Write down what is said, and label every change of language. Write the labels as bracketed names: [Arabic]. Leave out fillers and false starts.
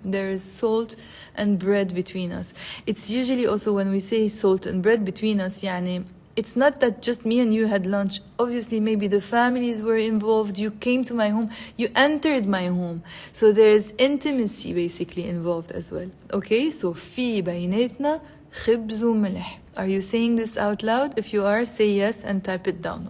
[English] There is salt and bread between us. It's usually also when we say salt and bread between us, يعني it's not that just me and you had lunch. Obviously, maybe the families were involved. You came to my home. You entered my home. So there's intimacy basically involved as well. [Arabic] Okay, so في بيناتنا خبز وملح. [English] Are you saying this out loud? If you are, say yes and type it down.